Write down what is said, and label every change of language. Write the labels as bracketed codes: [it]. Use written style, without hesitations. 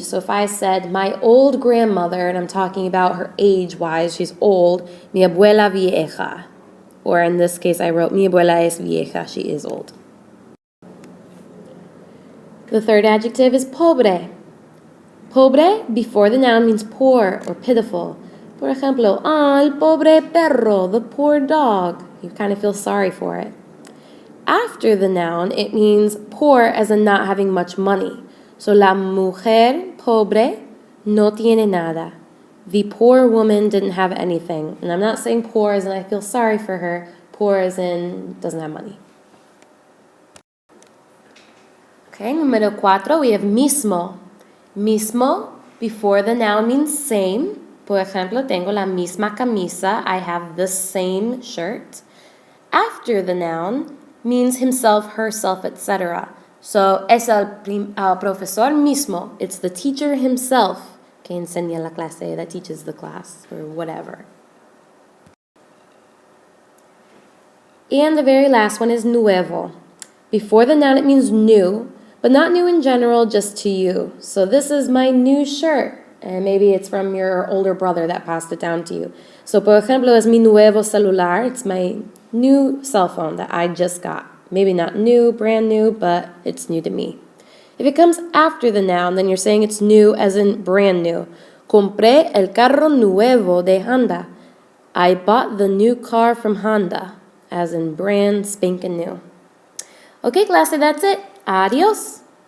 [en] So if I said my old grandmother, and I'm talking about her age-wise, she's old, [es] mi abuela vieja. [en] Or in this case, I wrote [es] mi abuela es vieja, [en] she is old. The third adjective is pobre. Pobre, before the noun, means poor or pitiful. [es] Por ejemplo, el pobre perro, [en] the poor dog. You kind of feel sorry for it. After the noun, it means poor as in not having much money. [es] So, la mujer pobre no tiene nada. [en] The poor woman didn't have anything. And I'm not saying poor as in I feel sorry for her. Poor as in doesn't have money. Okay, número 4, we have mismo. Mismo, before the noun, means same. [es] Por ejemplo, tengo la misma camisa. [en] I have the same shirt. After the noun means himself, herself, etc. So, [es] es el profesor mismo. [en] It's the teacher himself [es] que enseña la clase, [en] that teaches the class, or whatever. And the very last one is nuevo. Before the noun, it means new, but not new in general, just to you. So this is my new shirt. And maybe it's from your older brother that passed it down to you. [es] So, por ejemplo, es mi nuevo celular. [en] It's my new cell phone that I just got. Maybe not new, brand new, but it's new to me. If it comes after the noun, then you're saying it's new as in brand new. [es] Compré el carro nuevo de Honda. [en] I bought the new car from Honda, as in brand spanking new. Okay, clase, that's it. Adios.